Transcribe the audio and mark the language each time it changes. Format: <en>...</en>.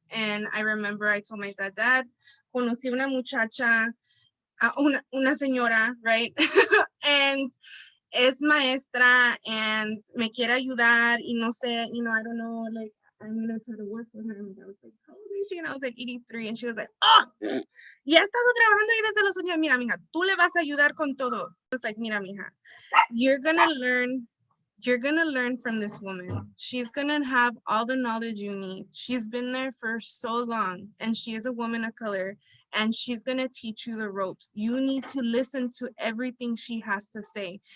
<en>And I remember I told my dad, conocí una muchacha, una señora, right? And es maestra and me quiere ayudar y no sé, I don't know, like, I'm going to try to work with her. And I was like, how old is she? And I was like, 83.</en> <es>And she was like, oh, ya has estado trabajando ahí desde los años. Mira, mija, tú le vas a ayudar con todo.</es> <en>I was like, mira, mija, you're going to learn from this woman. She's going to have all the knowledge you need. She's been there for so long and she is a woman of color and she's going to teach you the ropes. You need to listen to everything she has to say.</en>